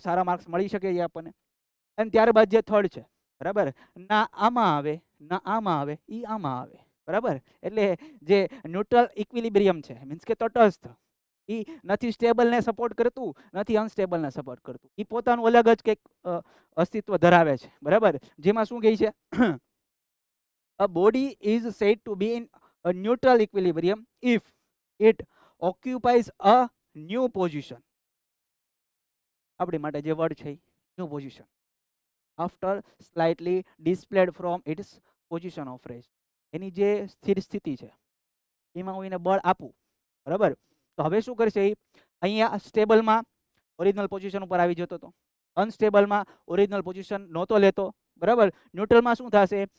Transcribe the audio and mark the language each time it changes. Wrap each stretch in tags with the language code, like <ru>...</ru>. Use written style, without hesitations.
<gu>સારા marks મળી શકે છે આપણને. અને ત્યારબાદ જે થર્ડ છે બરાબર ના આમાં આવે ના આમાં આવે એ આમાં આવે. બરાબર. એટલે જે ન્યુટ્રલ ઇક્વિલિબ્રિયમ છે મીન્સ કે તટસ્થ એ નથી સ્ટેબલને સપોર્ટ કરતું નથી અનસ્ટેબલને સપોર્ટ કરતું. એ પોતાનું અલગ જ કંઈક અસ્તિત્વ ધરાવે છે. બરાબર. જેમાં શું કહે છે?</gu> <en>A body is said to be in a neutral equilibrium if it occupies a new position.</en> <gu>આપણી માટે જે વર્ડ છે</gu> <en>New position after slightly displaced from its position of rest.</en> <gu>એની જે સ્થિર સ્થિતિ છે એમાં હું એને બળ આપું. બરાબર. તો હવે શું કરશે? અહીંયા સ્ટેબલમાં ઓરિજિનલ પોઝિશન ઉપર આવી જતો હતો. અનસ્ટેબલમાં ઓરિજિનલ પોઝિશન નહોતો લેતો. બરાબર. ન્યુટ્રલમાં શું થશે?</gu>